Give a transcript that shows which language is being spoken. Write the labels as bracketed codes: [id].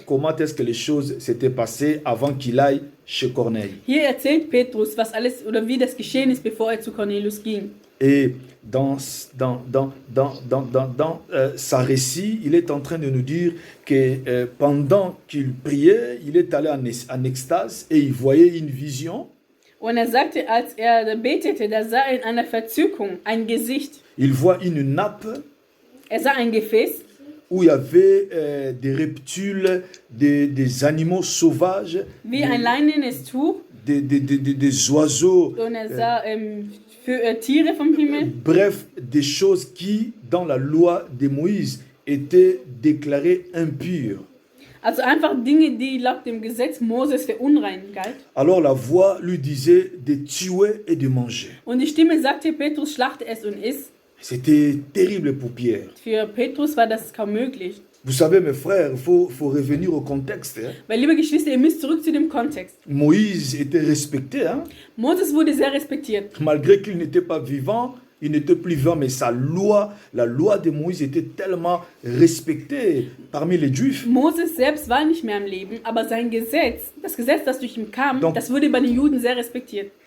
[fr] Comment est-ce que les choses s'étaient passées avant qu'il aille chez Corneille. [de] Hier erzählt Petrus, was alles oder wie das geschehen ist, bevor er zu Cornelius ging. [fr] Et dans sa récit, il est en train de nous dire que pendant qu'il priait, il est allé en extase et il voyait une vision. [de] Und er sagte, als er betete, da sah er in einer Verzückung ein Gesicht. [fr] Il voit une nappe [de] Er sah ein Gefäß, [fr] où il y avait des reptiles, des animaux sauvages, [de] wie ein leinenes Tuch. [fr] des oiseaux, [de] Und er sah Tiere vom Himmel. [fr] bref, des choses qui, dans la loi de Moïse, étaient déclarées impures. [de] Also einfach Dinge, die laut dem Gesetz Moses für unrein galt. [fr] Alors la voix lui disait de tuer et de manger. [de] Und die Stimme sagte, Petrus, schlachte es und iss. [fr] C'était terrible pour Pierre. [de] Für Petrus war das kaum möglich. [fr] Vous savez, mes frères, il faut revenir au contexte. Hein. [de] Weil, liebe Geschwister, ihr müsst zurück zu dem Kontext. [fr] Moïse était respecté. Hein. [de] Moses wurde sehr respektiert. [fr] Malgré qu'il n'était pas vivant, il n'était plus vivant, mais sa loi, la loi de Moïse était tellement respectée parmi les Juifs. [de] Moses selbst war nicht mehr am Leben, aber sein Gesetz, das Gesetz, das durch ihn kam, [fr] Donc, [de] das wurde bei den Juden sehr respektiert.